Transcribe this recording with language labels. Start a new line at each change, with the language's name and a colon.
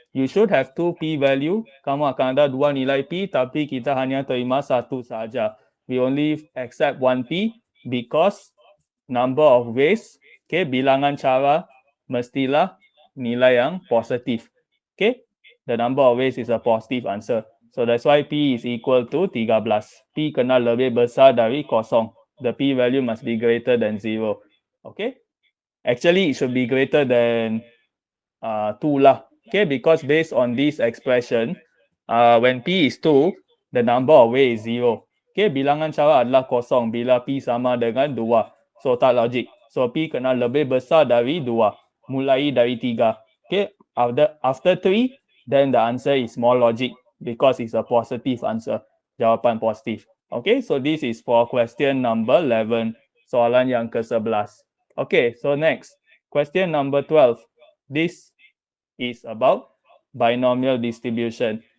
English: You should have 2 p value.
Malay: Kamu akan ada 2 nilai p, tapi kita hanya terima 1 sahaja.
English: We only accept 1 p because number of ways, okay,
Malay: bilangan cara mestilah nilai yang positif.
English: Okay, the number of ways is a positive answer. So that's why p is equal to 13.
Malay: P kena lebih besar dari kosong.
English: The p value must be greater than 0. Okay, actually it should be greater than 2 lah. Okay, because based on this expression, when p is 2, the number of ways is 0.
Malay: Okay, bilangan cara adalah kosong bila p sama dengan 2. So tak logik. So p kena lebih besar dari 2. Mulai dari 3.
English: Okay, after 3, then the answer is more logic because it's a positive answer.
Malay: Jawapan positif.
English: Okay, so this is for question number 11.
Malay: Soalan yang ke-11.
English: Okay, so next. Question number 12. This is about binomial distribution.